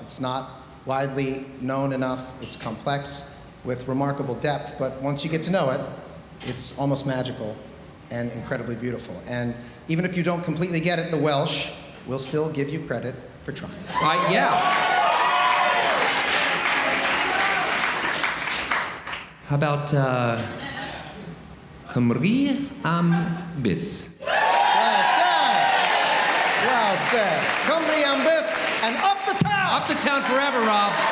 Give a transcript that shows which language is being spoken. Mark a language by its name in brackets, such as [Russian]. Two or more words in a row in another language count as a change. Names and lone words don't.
[English] It's not widely known enough. It's complex with remarkable depth, but once you get to know it, it's almost magical and incredibly beautiful. And even if you don't completely get it, the Welsh will still give you credit for trying. Yeah. How about [Welsh] Cymru am byth? [English] Well said. [Welsh] Cymru am byth [English] and up the town! Up the town forever, Rob.